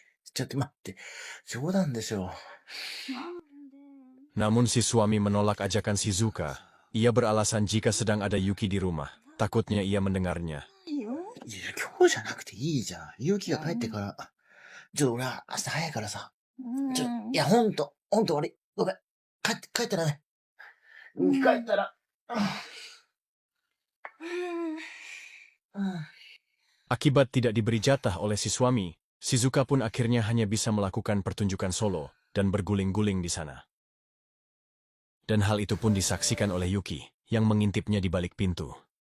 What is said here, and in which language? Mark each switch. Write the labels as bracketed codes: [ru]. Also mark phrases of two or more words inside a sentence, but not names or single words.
[ja] ちょっと待って。冗談でしょ。 [id] Namun si suami menolak ajakan Shizuka. Ia beralasan jika sedang ada Yuki di rumah. Takutnya ia mendengarnya. [ja] いや、今日じゃなくていいじゃん。ゆうきが帰ってから。俺は明日早いからさ。いや、ほんと悪い。ごめん。帰ったらね。帰ったら。 [id] Akibat tidak diberi jatah oleh si suami, Shizuka pun akhirnya hanya bisa melakukan pertunjukan solo dan berguling-guling di sana. Dan hal itu pun disaksikan oleh Yuki, yang mengintipnya di balik pintu.